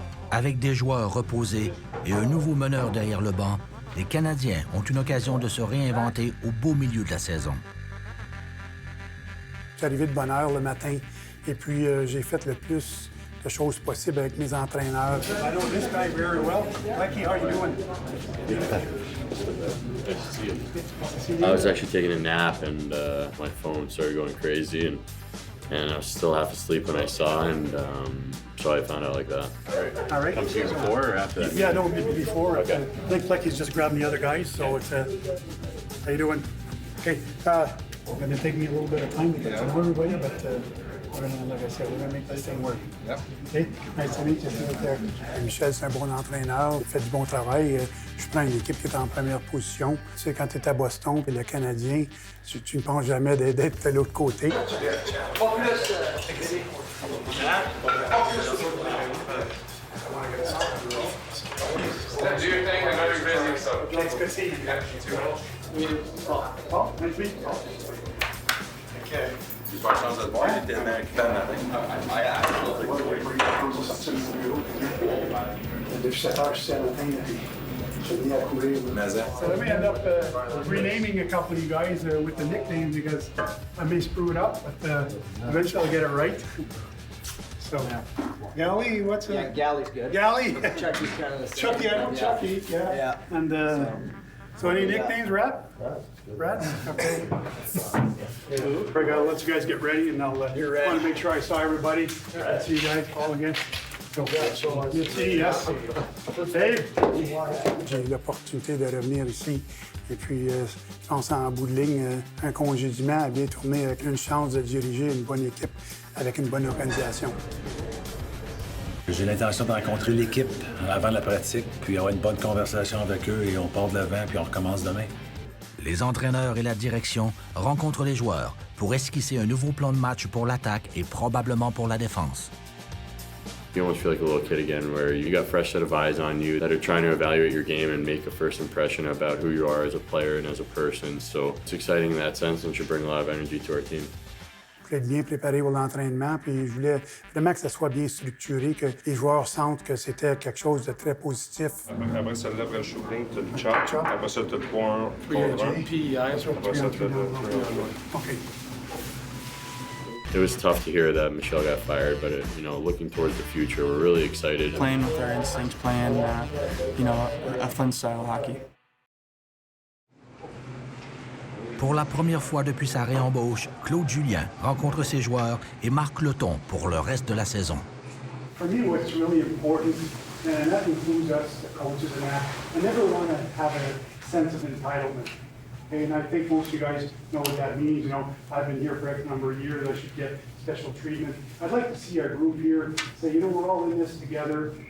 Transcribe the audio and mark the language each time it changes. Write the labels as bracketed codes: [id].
[fr] Avec des joueurs reposés et un nouveau meneur derrière le banc, les Canadiens ont une occasion de se réinventer au beau milieu de la saison. Je suis arrivé de bonne heure le matin et puis j'ai fait le plus de choses possibles avec mes entraîneurs. [en] I know this guy very well. Mikey, how are you doing? I was actually taking a nap and my phone started going crazy and I was still half asleep when I saw and so I found out like that. All right. Come to you before or after that? Yeah, no, before. Okay. I think Lecky's just grabbing the other guys, so it's how you doing? Okay, it's going to take me a little bit of time to get to know everybody, but we're gonna, like I said, we're going to make this thing work. Yep. Okay, nice to meet you. [fr] Michel, c'est un bon entraîneur, il fait du bon travail. Je prends une équipe qui est en première position. Tu sais, quand tu es à Boston et le Canadien, tu ne penses jamais d'être de l'autre côté. [en] Do your thing, I know you're busy, so. It's good to see you. Oh, nice to meet you. Okay. [fr] Depuis 7 heures, je suis à matin, je viens à courir. [en] So let me end up renaming a couple of you guys with the nicknames because I may screw it up, but eventually I'll get it right. So, Gally, what's Yeah, Gally's good. Gally? Chucky's kind of the same. Chucky, I know Chucky, yeah. Yeah. And so any nicknames, Rat? Rat? Okay. I gotta let you guys get ready and I'll want to make sure I saw everybody. See you guys all again. Yes. Dave. [fr] J'ai eu l'opportunité de revenir ici et puis je pense en bout de ligne, un congédiement a bien tourné avec une chance de diriger une bonne équipe avec une bonne organisation. J'ai l'intention de rencontrer l'équipe avant la pratique, puis avoir une bonne conversation avec eux et on part de l'avant, puis on recommence demain. Les entraîneurs et la direction rencontrent les joueurs pour esquisser un nouveau plan de match pour l'attaque et probablement pour la défense. [en] You almost feel like a little kid again where you got a fresh set of eyes on you that are trying to evaluate your game and make a first impression about who you are as a player and as a person. So it's exciting in that sense and should bring a lot of energy to our team. [fr] Je voulais être bien préparé pour l'entraînement, puis je voulais vraiment que ça soit bien structuré, que les joueurs sentent que c'était quelque chose de très positif. Après ça, là, après le shooting, tu as le chop. Après ça, tu as le 3-1, 3-1. PEI. Après ça, tu as le 3-1. OK. [en] It was tough to hear that Michel got fired, but looking towards the future, we're really excited. Playing with our instincts, playing, a fun-style hockey. [fr] Pour la première fois depuis sa réembauche, Claude Julien rencontre ses joueurs et marque le ton pour le reste de la saison. [en] For me, what's really important, and that includes us, the coaches and that, I never want to have a sense of entitlement. Okay, and I think most of you guys know what that means. I've been here for X number of years, I should get special treatment. I'd like to see our group here say, we're all in this together.